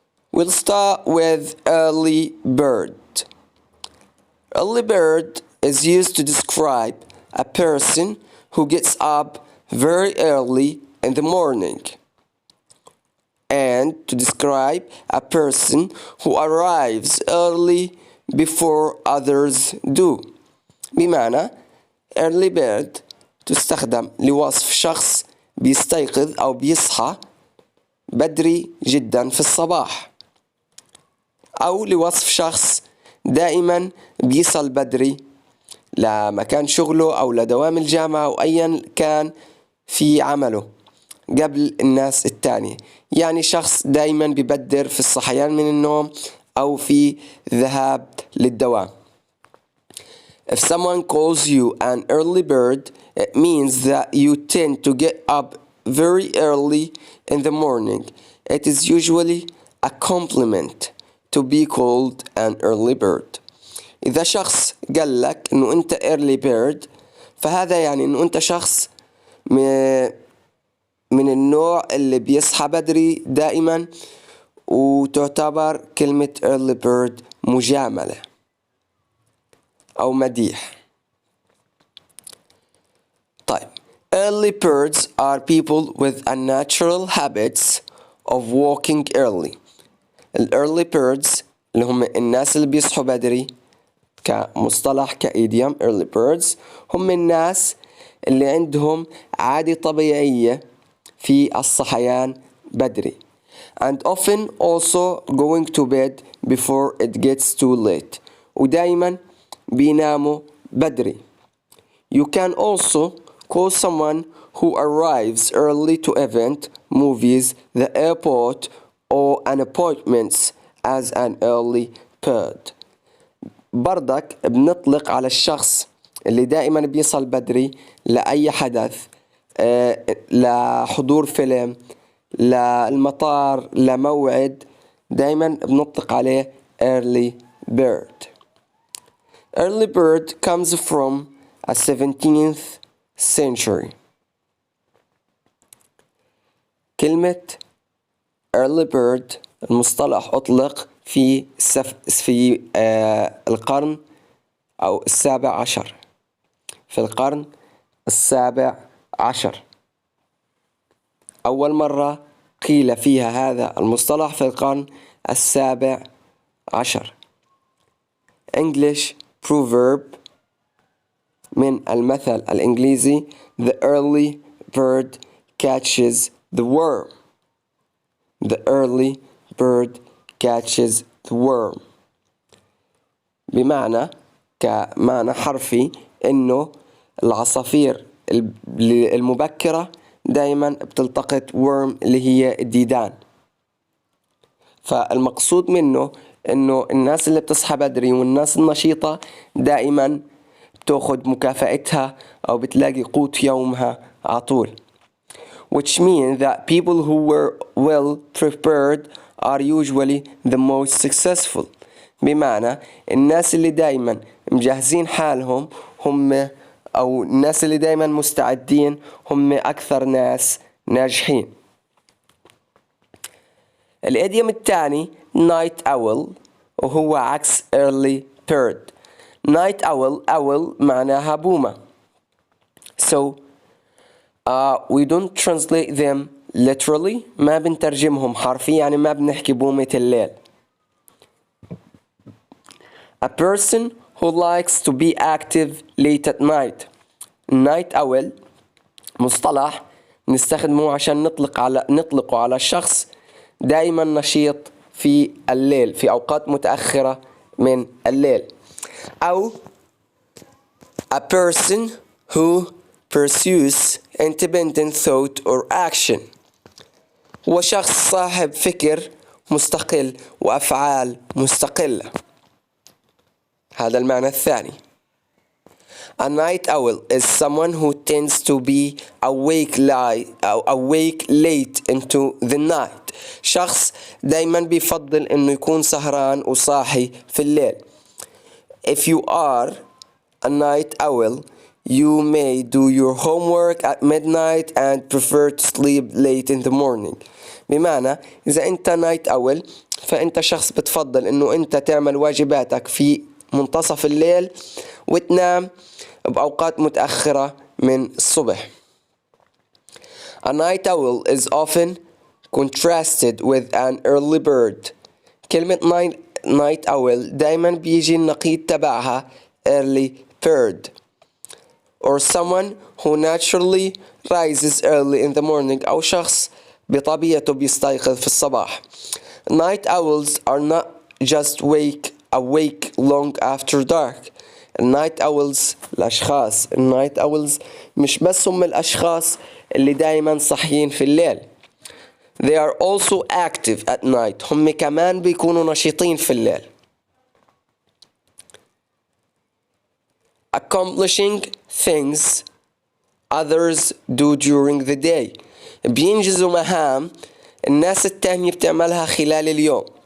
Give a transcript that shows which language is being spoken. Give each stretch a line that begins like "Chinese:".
English: We'll start with early bird. Early bird is used to describe a person who gets up very early in the morning, and to describe a person who arrives early before others do.
Arabic: بمعنى early bird تستخدم لوصف شخص بيستيقظ أو بيصحى بدري جدا في الصباح، أو لوصف شخص دائما بيصل بدري لمكان شغله أو لدوام الجامعة أو أيا كان في عمله قبل الناس التانية. يعني شخص دائما بيبدر في الصحيان من النوم أو في ذهاب للدوام.
English: If someone calls you an early bird, it means that you tend to get up very early in the morning. It is usually a compliment to be called an early bird.
Arabic: إذا شخص قال لك إنه أنت early bird فهذا يعني إنه أنت شخص من النوع اللي بيصحى بدري دائما، وتعتبر كلمة early bird مجاملة أو مديح.
English: طيب early birds are people with a natural habits of walking early.
Arabic: early birds اللي هم الناس اللي بيصحوا بدري كمصطلح كإيديوم early birds هم الناس اللي عندهم عادة طبيعية في الصحيان بدري,
English: and often also going to bed before it gets too late.
Arabic: ودايما بيناموا بدري.
English: You can also call someone who arrives early to event, movies, the airport, or an appointments as an early bird.
Arabic: برضك بنطلق على الشخص اللي دائما بيصل بدري لأي حدث، لحضور فيلم، للمطار، لموعد، دائما بنطلق عليه early bird.
English: Early bird comes from a 17th century.
Arabic: كلمة early bird المصطلح أطلق في القرن أو السابع عشر. في القرن السابع عشر أول مرة قيل فيها هذا المصطلح في القرن السابع عشر.
English: English proverb
Arabic: من المثل الإنجليزي
English: The early bird catches the worm. The early bird catches the worm.
Arabic: بمعنى كمعنى حرفي إنه العصافير المبكرة دائما بتلتقط worm اللي هي الديدان. فالمقصود منه إنه الناس اللي بتصحى بدري والناس النشيطة دائما بتاخد مكافأتها أو بتلاقي قوت يومها على طول.
English: Which means that people who were well prepared are usually the most successful.
Arabic: بمعنى الناس اللي دائما مجهزين حالهم هم أو الناس اللي دايما مستعدين هم أكثر ناس ناجحين. الإديوم الثاني night owl وهو عكس early bird.
English: night owl
Arabic: معناها بومة.
English: So we don't translate them literally.
Arabic: ما بنترجمهم حرفيا، يعني ما بنحكي بومة الليل.
English: A person who likes to be active late at night.
Arabic: night owl مصطلح نستخدمه عشان نطلقه على الشخص دائما نشيط في الليل، في أوقات متأخرة من الليل.
English: أو a person who pursues independent thought or action.
Arabic: هو شخص صاحب فكر مستقل وأفعال مستقلة. هذا المعنى الثاني.
English: A night owl is someone who tends to be awake late into the night.
Arabic: شخص دايما بيفضل انه يكون سهران وصاحي في الليل.
English: If you are a night owl, you may do your homework at midnight and prefer to sleep late in the morning.
Arabic: بمعنى إذا أنت night owl فأنت شخص بتفضل إنه أنت تعمل واجباتك في منتصف الليل وتنام بأوقات متأخرة من الصبح.
English: A night owl is often contrasted with an early bird.
Arabic: كلمة night owl دايما بيجي النقيض تبعها early bird.
English: Or someone who naturally rises early in the morning.
Arabic: أو شخص بطبيعته بيستيقظ في الصباح.
English: Night owls are not just awake long after dark.
Arabic: النايت أولز الأشخاص النايت أولز مش بس هم الأشخاص اللي دايما صحيين في الليل.
English: They are also active at night.
Arabic: هم كمان بيكونوا نشيطين في الليل.
English: Accomplishing things others do during the day.
Arabic: بينجزوا مهام الناس التانية بتعملها خلال اليوم.